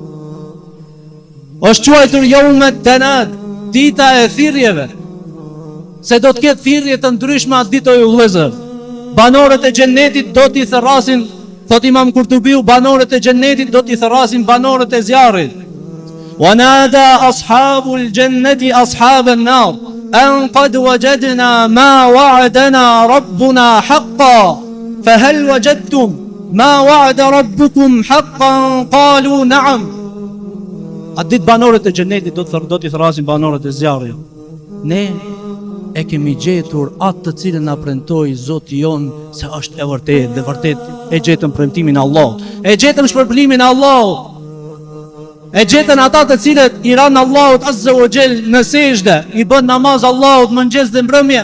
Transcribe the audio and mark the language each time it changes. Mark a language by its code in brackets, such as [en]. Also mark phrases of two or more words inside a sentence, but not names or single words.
[sq] Është quajtur [ar] يوم التناد, [sq] dita e thirrjeve. Se do të ketë thirrje të ndryshme atë ditë o vëllezër. Banorët e xhennetit do t'i therrasin, thot Imam Kurtubiu, banorët e xhennetit do t'i therrasin banorët e zjarrit. [ar] ونادى أصحاب الجنة أصحاب النار. أن قد وجدنا ما وعدنا ربنا حقا فهل وجدتم ما وعد ربكم حقا قالوا نعم. [sq] A ditë banorët e xhenetit do t'i thrasin banorët e zjarrit. Ne e kemi gjetur atë të cilën na premtoi Zoti jon se është e vërtetë, dhe vërtet e gjetëm premtimin e Allahut. E gjetëm shpërblimin e Allahut. E gjetën ata të cilët i ranë Allahut [ar] عز وجل [sq] në sejdë, i bën namaz Allahut mëngjes dhe mbrëmje.